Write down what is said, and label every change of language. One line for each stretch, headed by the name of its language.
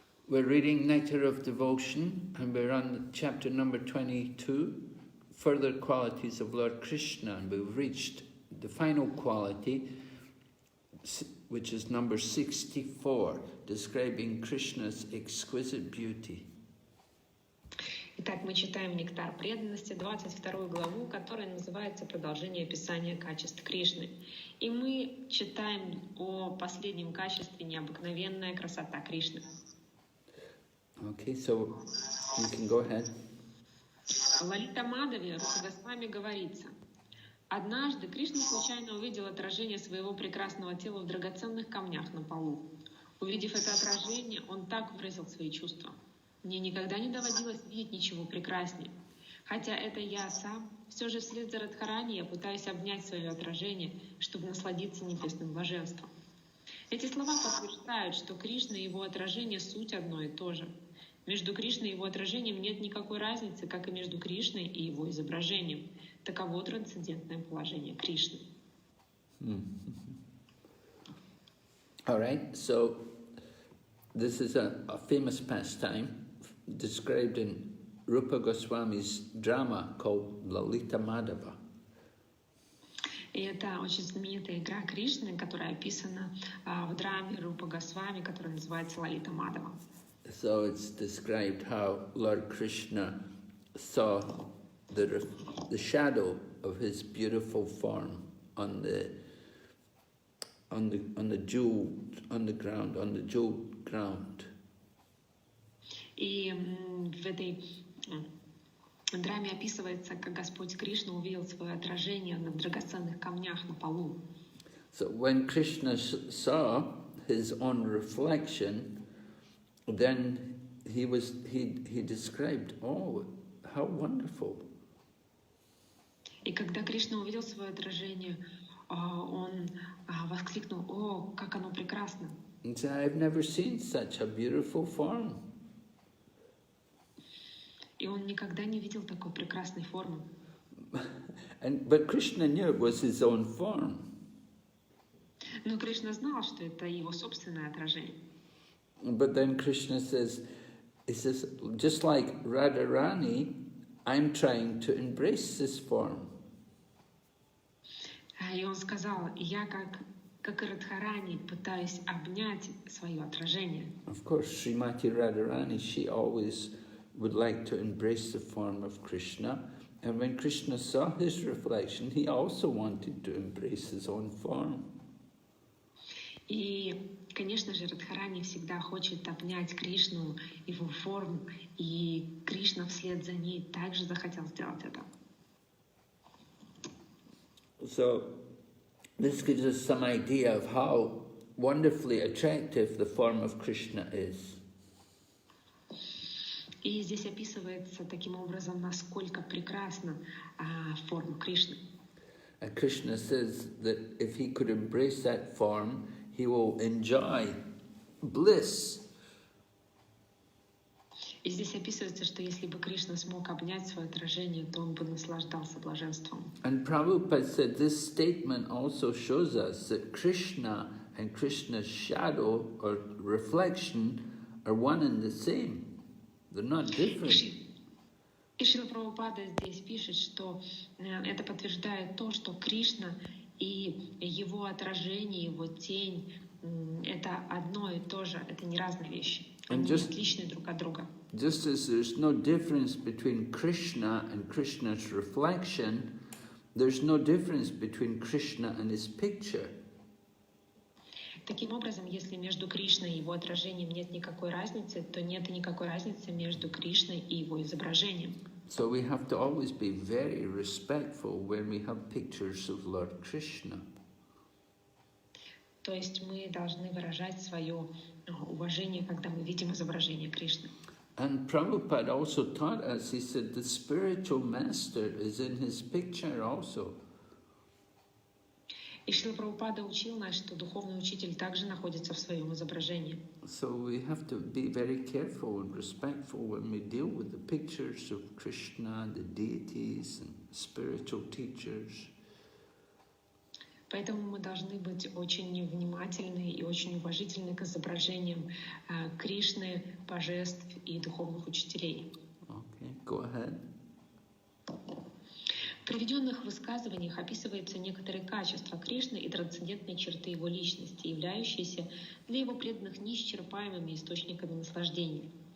English: We're reading Nectar of Devotion, and we're on chapter number 22, Further Qualities of Lord Krishna, and we've reached the final quality, which is number 64, describing Krishna's exquisite beauty.
Russian: Итак, мы читаем «Нектар преданности», 22 главу, которая называется «Продолжение описания качеств Кришны». И мы читаем о последнем качестве «Необыкновенная красота Кришны».
English: Okay, so you can go ahead.
Russian: В Лалита Мадаве Рупа Госвами говорится: «Однажды Кришна случайно увидел отражение своего прекрасного тела в драгоценных камнях на полу. Увидев это отражение, он так выразил свои чувства. Мне никогда не доводилось видеть ничего прекраснее. Хотя это я сам, все же вслед за Радхарани я пытаюсь обнять свое отражение, чтобы насладиться небесным блаженством». Эти слова подтверждают, что Кришна и его отражение — суть одно и то же. Между Кришной и его отражением нет никакой разницы, как и между Кришной и его изображением. Таково трансцендентное положение Кришны.
English: All right, so this is a famous pastime described in Rupa Goswami's drama called Lalita Madhava.
Russian: И это очень знаменитая игра Кришны, которая описана в драме Рупа Госвами, которая называется «Лалита Мадава».
English: So it's described how Lord Krishna saw the shadow of his beautiful form on the jeweled ground.
Russian: И в этой драме описывается, как Господь Кришна увидел свое отражение на драгоценных камнях на полу.
English: So when Krishna saw his own reflection, then he described, oh, how wonderful.
Russian: И когда Кришна увидел свое отражение, он воскликнул: «О, как оно прекрасно!»
English: He said, I've never seen such a beautiful form.
Russian: И он никогда не видел такой прекрасной формы.
English: But Krishna knew it was his own form.
Russian: Но Кришна знал, что это его собственное отражение.
English: But then Krishna says, just like Radharani, I'm trying to embrace this form.
Russian: И он сказал: «Я, как и Радхарани, пытаюсь обнять свое отражение».
English: Of course, Srimati Radharani, she always would like to embrace the form of Krishna. And when Krishna saw his reflection, he also wanted to embrace his own form.
Russian: И, конечно же, Радхарани всегда хочет обнять Кришну, его форму, и Кришна вслед за ней также захотел сделать это.
English: So, this gives us some idea of how wonderfully attractive the form of Krishna is.
Russian: И здесь описывается таким образом, насколько прекрасна форма Кришны.
English: And Krishna says that if he could embrace that form, he will enjoy bliss.
Russian: И И здесь описывается, что если бы Кришна смог обнять свое отражение, то он бы наслаждался блаженством.
English: And Prabhupada said this statement also shows us that Krishna and Krishna's shadow or reflection are one and the same. They're not different.
Russian: И Шрила Прабхупада здесь пишет, что это подтверждает то, что Кришна и его отражение, его тень — это одно и то же, это не разные вещи. Они отличны друг от друга.
English: Just as there's no difference between Krishna and Krishna's reflection, there's no difference between Krishna and his picture.
Russian: Таким образом, если между Кришной и его отражением нет никакой разницы, то нет и никакой разницы между Кришной и его изображением.
English: So we have to always be very respectful when we have pictures of Lord Krishna.
Russian: То есть мы должны выражать свое уважение, когда мы видим изображение Кришны.
English: And Prabhupada also taught us, he said, the spiritual master is in his picture also.
Russian: И Шрила Прабхупада учил нас, что духовный учитель также находится в своем изображении.
English: So we have to be very careful and respectful when we deal with the pictures of Krishna, the deities and spiritual teachers.
Russian: Поэтому мы должны быть очень внимательны и очень уважительны к изображениям Кришны, божеств и духовных учителей.
English: Okay, go ahead.
Russian: В приведенных высказываниях описываются некоторые качества Кришны и трансцендентные черты его личности, являющиеся для его преданных неисчерпаемыми источниками наслаждения.